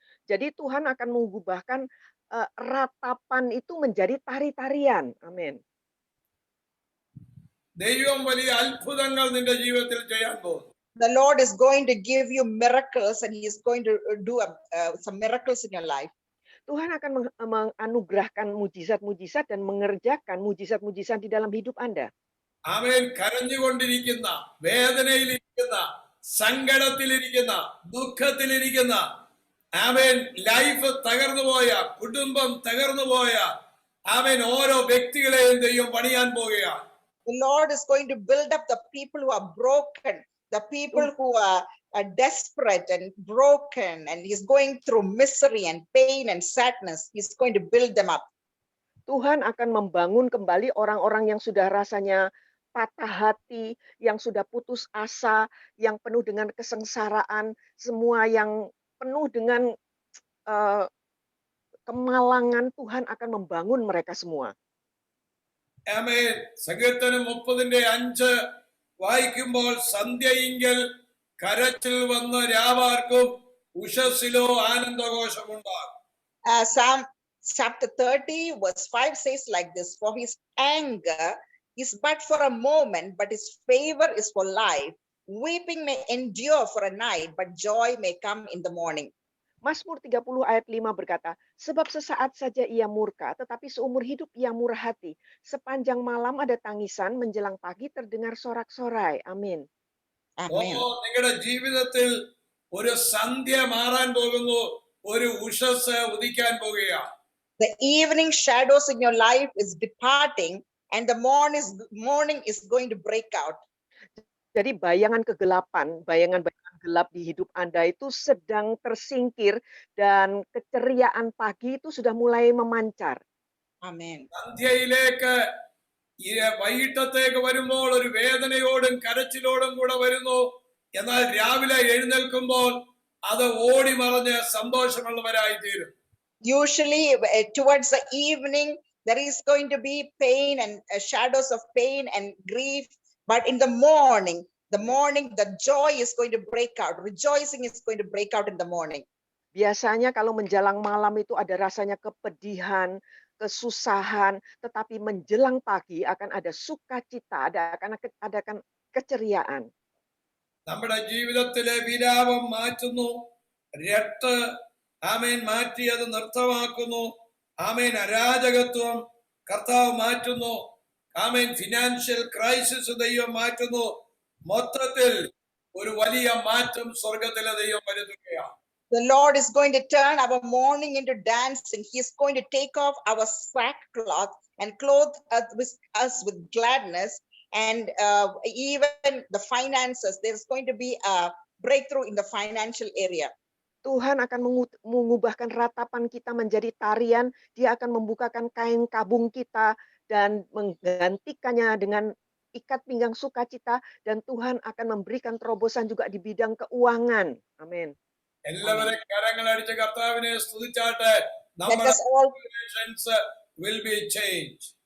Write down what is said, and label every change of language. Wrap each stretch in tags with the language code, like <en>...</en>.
<id>Jadi Tuhan akan mengubahkan ratapan itu menjadi tari-tarian. Amin.</id> <ml>ദൈവം വലിയ അത്ഭുതങ്ങൾ നിന്റെ ജീവിതത്തിൽ ചെയ്യാൻ പോകുന്നു.</ml> <en>The Lord is going to give you miracles, and He is going to do some miracles in your life.</en> <id>Tuhan akan menganugerahkan mujizat-mujizat dan mengerjakan mujizat-mujizat di dalam hidup Anda.</id> <ml>Amen. കരഞ്ഞുകൊണ്ടിരിക്കുന്ന, വേദനയിലിരിക്കുന്ന, സങ്കടത്തിലിരിക്കുന്ന, ദുഃഖത്തിലിരിക്കുന്ന, amen, life തകർന്നുപോയ, കുടുംബം തകർന്നുപോയ, ആമേൻ, ഓരോ വ്യക്തികളെയും ദൈവം പണിയാൻ പോകുകയാണ്.</ml> <en>The Lord is going to build up the people who are broken, the people who are desperate and broken, and He's going through misery and pain and sadness. He's going to build them up.</en> <id>Tuhan akan membangun kembali orang-orang yang sudah rasanya patah hati, yang sudah putus asa, yang penuh dengan kesengsaraan, semua yang penuh dengan kemalangan. Tuhan akan membangun mereka semua.</id> <ml>ആമേൻ. സങ്കീർത്തനം 30:5 വായിക്കുമ്പോൾ സന്ധ്യയിങ്കൽ കരച്ചിൽ വന്ന രാവാർക്കും ഉഷസ്സിലോ ആനന്ദഘോഷമുണ്ടാകും.</ml> <en>Psalm chapter 30 verse 5 says like this: for His anger is but for a moment, but His favor is for life. Weeping may endure for a night, but joy may come in the morning.</en> <id>Mazmur 30 ayat 5 berkata, sebab sesaat saja ia murka, tetapi seumur hidup ia murah hati. Sepanjang malam ada tangisan, menjelang pagi terdengar sorak-sorai. Amin.</id> <en>Amen.</en> <ml>നിങ്ങളുടെ ജീവിതത്തിൽ ഒരു സന്ധ്യ മാറാൻ പോകുന്നു, ഒരു ഉഷസ് ഉദിക്കാൻ പോകുകയാണ്.</ml> <en>The evening shadows in your life is departing, and the morning is going to break out.</en> <id>Jadi bayangan kegelapan, bayangan-bayangan gelap di hidup Anda itu sedang tersingkir dan keceriaan pagi itu sudah mulai memancar.</id> <en>Amen.</en> <ml>സന്ധ്യയിലേക്ക് വൈകിട്ടത്തേക്ക് വരുമ്പോൾ ഒരു വേദനയോടും കരച്ചിലോടും കൂടെ വരുന്നു. എന്നാൽ രാവിലെ എഴുന്നേൽക്കുമ്പോൾ അത് ഓടി മറഞ്ഞ് സന്തോഷമുള്ളവരായി തീരും.</ml> <en>Usually towards the evening there is going to be pain and shadows of pain and grief, but in the morning the joy is going to break out. Rejoicing is going to break out in the morning.</en> <id>Biasanya kalau menjelang malam itu ada rasanya kepedihan, kesusahan, tetapi menjelang pagi akan ada sukacita, akan keceriaan.</id> <ml>നമ്മുടെ ജീവിതത്തിലെ വിലാപം മാറ്റുന്നു, രട്ട് ആമേൻ മാറ്റി അത് നൃത്തമാക്കുന്നു. ആമേൻ. അരാജകത്വം കർത്താവ് മാറ്റുന്നു. ആമേൻ. Financial crisis ദൈവം മാറ്റുന്നു. മൊത്തത്തിൽ ഒരു വലിയ മാറ്റം സ്വർഗത്തിലെ ദൈവം വരുത്തുകയാണ്.</ml> <en>The Lord is going to turn our mourning into dancing. He is going to take off our sackcloth and clothe us with gladness. And even the finances, there's going to be a breakthrough in the financial area.</en> <id>Tuhan akan mengubahkan ratapan kita menjadi tarian. Dia akan membukakan kain kabung kita dan menggantikannya dengan ikat pinggang sukacita, dan Tuhan akan memberikan terobosan juga di bidang keuangan. Amin.</id> <ml>എല്ലാവരും കരങ്ങളടിച്ച് കർത്താവിനെ സ്തുതിച്ചാട്ടെ. നമ്മുടെ</ml> <en>situations will be changed.</en>